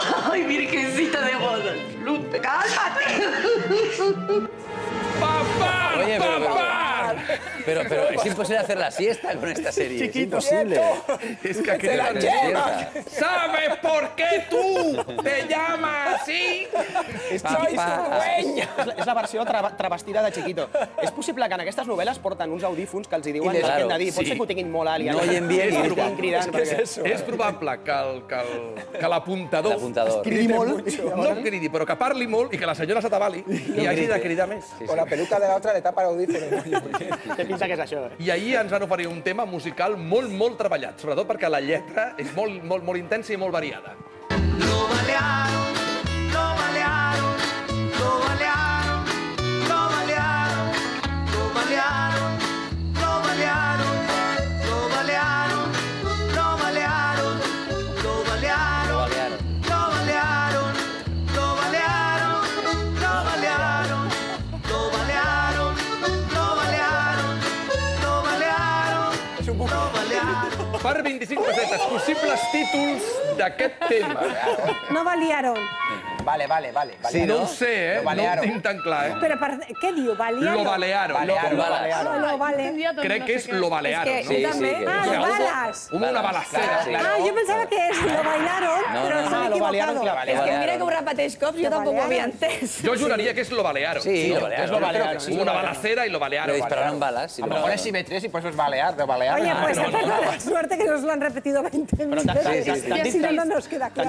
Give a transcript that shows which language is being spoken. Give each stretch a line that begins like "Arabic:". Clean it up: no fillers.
Spanish: ¡Ay, Virgencita de Guadalupe! ¡Cálmate! ¡Papá! Oye, ¡Papá! Pero es imposible hacer la siesta con esta serie. Chiquito, es imposible. Es que aquí la lleva. ¿Sabes por qué tú te llamas así?
Catalan: És la versió travestida de Chiquito. És possible que en aquestes novel·les porten uns audífons que els hi diuen el que hem de dir. Pot ser que ho tinguin molt alt i
Spanish: no oyen bien
Catalan: i estiguin cridant. És probable que l'apuntador cridi molt. No cridi, però que parli molt i que la senyora s'atabali i hagi de cridar més.
Spanish: Con la peluca de la otra le tapa el audífono.
Catalan: Què pensa que és això? I ahir ens van oferir un tema musical molt treballat, sobretot perquè la lletra és molt intensa i molt variada.
Spanish: Lo balearon, lo balearon, lo balearon, lo balearon, lo balearon, lo balearon, lo balearon, lo balearon, lo balearon, lo balearon, lo balearon, lo balearon, lo balearon, lo balearon, lo balearon, lo balearon.
Catalan: Per 25 pessetes, possibles títols d'aquest tema.
Spanish: No baliaron. Vale.
Catalan: Sí, no ho sé, no ho tinc tan clar, Però què diu? Baliaron?
Spanish: Lo balearon. Lo vale.
Catalan: Crec que és
Spanish: lo balearon.
Catalan: És que també...
Spanish: lo balas.
Catalan: Una balacera. Jo pensava que és
Spanish: lo bailaron,
Catalan: però s'han equivocado. És que mira que ho repeteix cops, jo tampoc ho havia entès. Jo juraria que és
Spanish: lo balearon. Sí, lo balearon. Una balacera y lo balearon. Le dispararon balas. A lo mejor es simetría y por eso es balear, de balear. Oye, pues la suerte que nos lo han repetido 20 veces. Y así no nos queda claro.